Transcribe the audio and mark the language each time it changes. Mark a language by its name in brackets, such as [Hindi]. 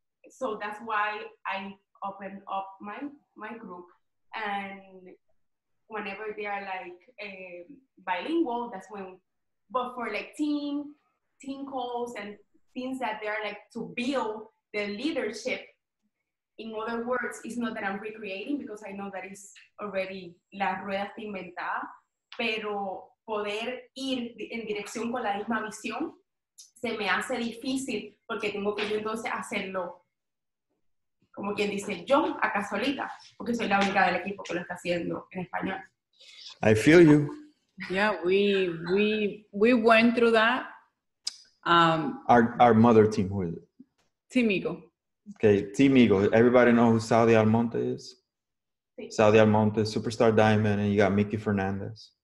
[English] So that's why I opened up my group, and whenever they are like bilingual, that's when. But for like team calls and things that they are like to build the leadership. In other words, it's not that I'm recreating, because I know that is already [Spanish] la rueda está inventada, pero poder ir en dirección con la misma visión se me hace difícil, porque tengo que yo entonces hacerlo, como quien dice, yo acá solita, porque soy la única del equipo que lo está haciendo en español. [English] I feel you. Yeah, we went through that. Our mother team, who is it? Team Eagle. Okay, Team Eagle. Everybody know who Saudi Almonte is? Sí. Saudi Almonte, Superstar Diamond, and you got Mickey Fernandez.